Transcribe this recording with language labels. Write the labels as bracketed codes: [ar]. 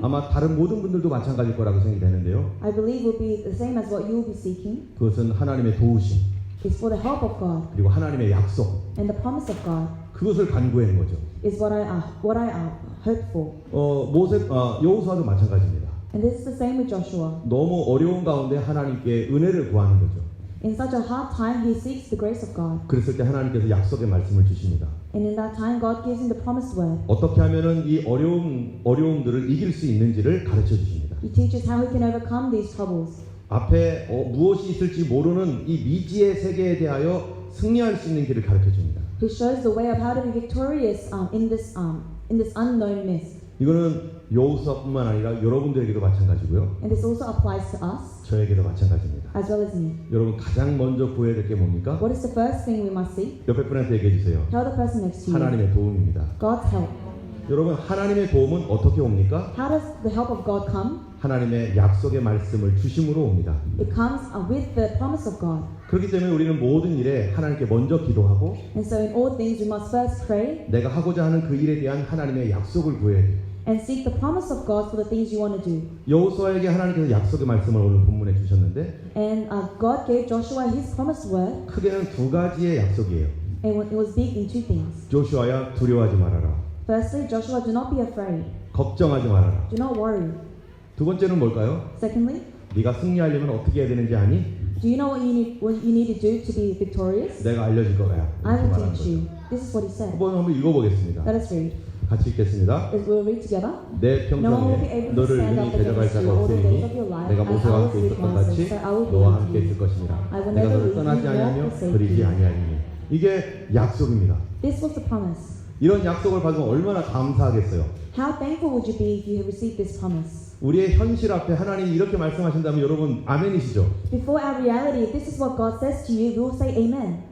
[ko] 아마 다른 모든 분들도 마찬가지일 거라고 생각이 되는데요. [en] I believe will be the same as what you will be seeking. [ko] 그것은 하나님의 도우심 [en] Is for the help of God [ko] 그리고 하나님의 약속 [en] and the promise of God. [ko] 그것을 간구하는 거죠. [en] Is what I hope for. [ko] 여호수아도 마찬가지입니다. [en] And this is the same with Joshua. [ko] 너무 어려운 가운데 하나님께 은혜를 구하는 거죠. [en] In such a hard time, he seeks the grace of God. [ko] 그랬을 때 하나님께서 약속의 말씀을 주십니다. [en] And in that time, God gives him the promised word. [ko] 어떻게 하면은 이 어려움들을 이길 수 있는지를 가르쳐 주십니다. [en] He teaches how he can overcome these troubles. [ko] 앞에 무엇이 있을지 모르는 이 미지의 세계에 대하여 승리할 수 있는 길을 가르쳐 줍니다. [en] He shows the way of how to be victorious in this unknown mist. [ko] 이거는 여호수아뿐만 아니라 여러분들에게도 마찬가지고요. [en] And this also applies to us [ko] 저에게도 마찬가지입니다. [en] as well as me. [ko] 여러분 가장 먼저 구해야 될 게 뭡니까? [en] What is the first thing we must seek? [ko] 옆에 분한테 얘기해 주세요. [en] Tell the person next to you. [ko] 하나님의 도움입니다. [en] God's help. [ko] 여러분 하나님의 도움은 어떻게 옵니까? [en] How does the help of God come? [ko] 하나님의 약속의 말씀을 주심으로 옵니다. [en] It comes with the promise of God. [ko] 그렇기 때문에 우리는 모든 일에 하나님께 먼저 기도하고 [en] And so in all things we must first pray [ko] 내가 하고자 하는 그 일에 대한 하나님의 약속을 구해야 돼요. [en] and seek the promise of God for the things you want to do. [ko] 여호수아에게 하나님께서 약속의 말씀을 오늘 본문에 주셨는데 [en] And God gave Joshua his promised word, [ko] 크게는 두 가지의 약속이에요. [en] and it was big in two things. [ko] 조슈아야 두려워하지 말아라. [en] Firstly, Joshua, do not be afraid. [ko] 걱정하지 말아라. [en] Do not worry. [ko] 두 번째는 뭘까요? [en] Secondly, [ko] 네가 승리하려면 어떻게 해야 되는지 아니? [en] Do you know what you need to do to be victorious? [ko] 내가 알려줄 거야. [en] I [ko] 이렇게 [en] will [ko] 말하는 [en] teach you. [ko] 거죠. [en] This is what he said. [ko] 한번 읽어보겠습니다. [en] Let us read. [ko] 같이 읽겠습니다. [en] We'll read together. [ko] 내 [en] No one will be [ko] 평생에 [en] able to [ko] 너를 [en] stand [ko] 능히 [en] up [ko] 데려갈 [en] against [ko] 자가 [en] you all the days [ko] 없으니 [en] of your life. [ko] 내가 [en] And I [ko] 모세와 [en] will [ko] 함께 [en] with [ko] 있었던 [en] Moses, [ko] 같이 [en] so I will be [ko] 너와 [en] with [ko] 함께 [en] you. [ko] 있을 것이니라. [en] I will [ko] 내가 [en] never [ko] 너를 [en] leave [ko] 떠나지 [en] you nor [ko] 아니하며 [en] forsake [ko] 버리지 [en] you. [ko] 아니하리니. 이게 약속입니다. [en] This was the promise. [ko] 이런 약속을 받으면 얼마나 감사하겠어요. [en] How thankful would you be if you had received this promise? [ko] 우리의 현실 앞에 하나님이 이렇게 말씀하신다면 여러분 아멘이시죠? [en] Before our reality, if this is what God says to you, we will say amen.